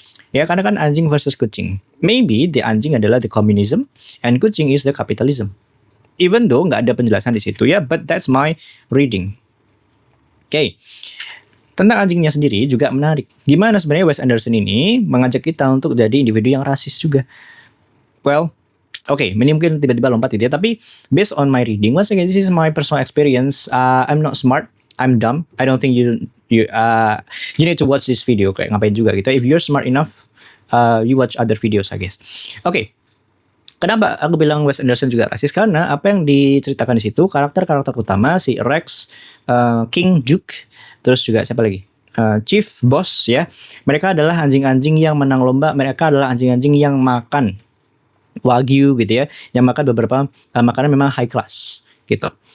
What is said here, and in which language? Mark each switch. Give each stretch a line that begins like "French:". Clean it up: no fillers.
Indonesian: Ya, karena kan anjing versus kucing.
English: Maybe the
Indonesian: anjing adalah the communism and kucing
English: is the capitalism. Even though
Indonesian: nggak ada penjelasan di situ ya,
English: but that's my reading.
Indonesian: Oke. Tentang anjingnya sendiri juga menarik. Gimana sebenarnya Wes Anderson ini mengajak kita untuk jadi individu yang rasis juga. Well, Oke, ini mungkin tiba-tiba lompat gitu ya.
English: Tapi based on my reading, once again, this is my personal experience. I'm not smart, I'm dumb. I don't think you need to watch this video.
Indonesian: Kayak ngapain juga gitu.
English: If you're smart enough, you watch other videos, I guess.
Indonesian: Oke. Kenapa aku bilang Wes Anderson juga rasis? Karena apa yang diceritakan di situ, karakter-karakter utama si Rex, King, Duke, terus juga siapa lagi? Chief, Boss ya. Mereka adalah anjing-anjing yang menang lomba. Mereka adalah anjing-anjing yang makan wagyu gitu ya, yang makan beberapa makanan memang high class gitu.